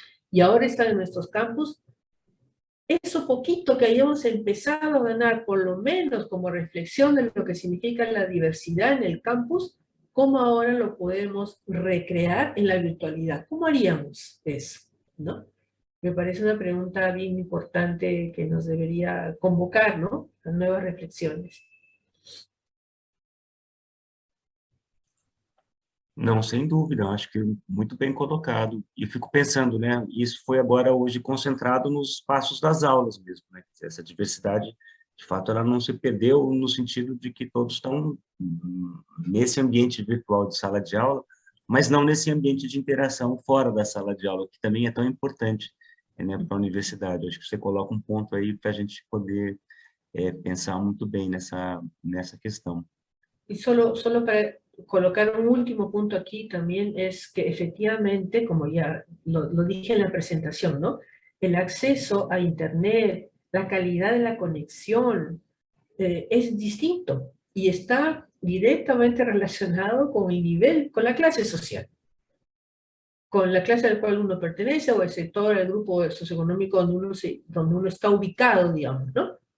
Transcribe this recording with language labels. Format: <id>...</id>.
<es>y ahora están en nuestros campus, eso poquito que hayamos empezado a ganar, por lo menos como reflexión de lo que significa la diversidad en el campus, ¿cómo ahora lo podemos recrear en la virtualidad? ¿Cómo haríamos eso? ¿No? Me parece una pregunta bien importante que nos debería convocar, ¿no?, a nuevas reflexiones.</es> <pt>Não, sem dúvida, eu acho que muito bem colocado. E fico pensando, né, isso foi agora hoje concentrado nos espaços das aulas mesmo, né? Essa diversidade, de fato, ela não se perdeu no sentido de que todos estão nesse ambiente virtual de sala de aula, mas não nesse ambiente de interação fora da sala de aula, que também é tão importante, né, para a universidade. Acho que você coloca um ponto aí para a gente poder pensar muito bem nessa questão.</pt> <es>Y solo para colocar un último punto aquí también es que efectivamente, como ya lo dije en la presentación, ¿no?, el acceso a Internet, la calidad de la conexión es distinto y está directamente relacionado con el nivel, con la clase social, con la clase al cual uno pertenece o el sector, el grupo socioeconómico donde uno está ubicado, digamos, ¿no?</es>